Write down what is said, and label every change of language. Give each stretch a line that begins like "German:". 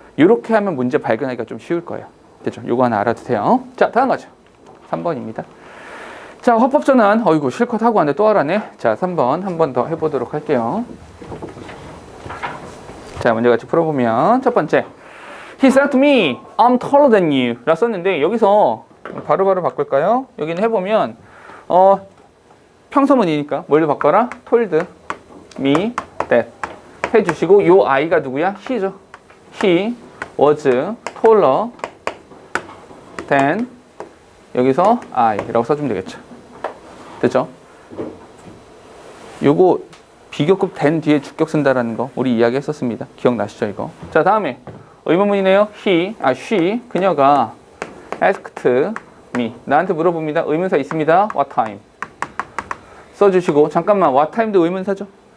Korean: 이렇게 하면 문제 발견하기가 좀 쉬울 거예요. 됐죠? 요거 하나 알아두세요. 자, 다음 가죠. 3번입니다. 자, 화법 전환. 어이구, 실컷 하고 왔는데 또 하라네. 자, 3번 한 번 더 해보도록 할게요. 자, 문제 같이 풀어보면 첫 번째.
English: He said to me, I'm taller than you.
Korean: 라 썼는데 여기서 바로바로 바꿀까요? 여기는 해보면 평서문이니까 뭘로 바꿔라?
English: told me that
Korean: 해주시고 요 아이가 누구야? he죠.
English: He was taller than
Korean: 여기서
English: I라고
Korean: 써주면 되겠죠. 됐죠? 요거 비교급 than 뒤에 주격 쓴다라는 거 우리 이야기 했었습니다. 기억나시죠 이거? 자, 다음에 의문문이네요. she 그녀가 asked me 나한테 물어봅니다. 의문사 있습니다. what time 써주시고 잠깐만 what time도 의문사죠.